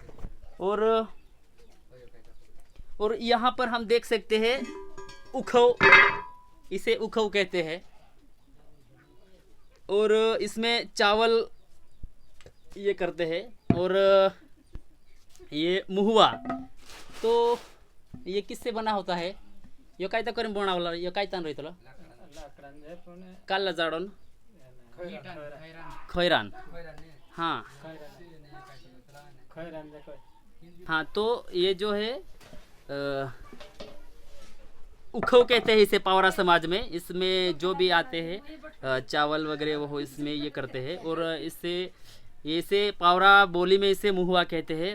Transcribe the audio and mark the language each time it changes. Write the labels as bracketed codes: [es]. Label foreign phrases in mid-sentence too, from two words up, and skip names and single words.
[hi] और यहाँ पर हम देख सकते हैं उखव, इसे उखव कहते हैं। और इसमें चावल ये करते हैं। और ये मुहुआ, तो ये किससे बना होता है? [bfb] यो काय तो करून बनावला, यो काय तान रहितलो काल जाडोन खैरान। [hi] हाँ हाँ, तो ये जो है उखव कहते हैं इसे पावरा समाज में। इसमें जो भी आते हैं चावल वगैरह वो इसमें ये करते हैं। और इसे पावरा बोली में इसे मुहुआ कहते हैं।